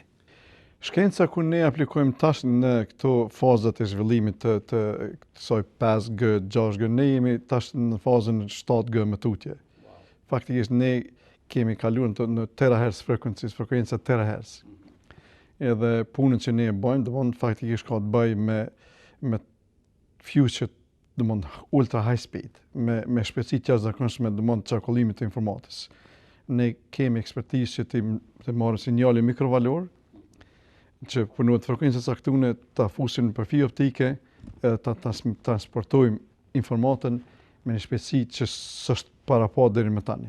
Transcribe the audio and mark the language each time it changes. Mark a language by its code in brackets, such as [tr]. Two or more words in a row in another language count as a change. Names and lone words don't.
[sq] Shkenca ku ne aplikojmë tash në këto fazat e zhvillimit të kësaj 5G, 6G, ne jemi tash në fazën 7G me tutje. Faktikisht ne kemi kaluar në terahertz frekuenca terahertz. Edhe punën që ne e bëjmë, faktikisht ka të bëjë me [en] future, ultra high speed, [sq] me shpejtësi të jashtëzakonshme, qarkullimit të informatës. Ne kemi ekspertizë që të marrim sinjale mikrovalor, që punohet frekuenca caktuar ta fusim në përfi optike, ta transportojmë informatën me një shpejtësi që s'është parapo deri më tani.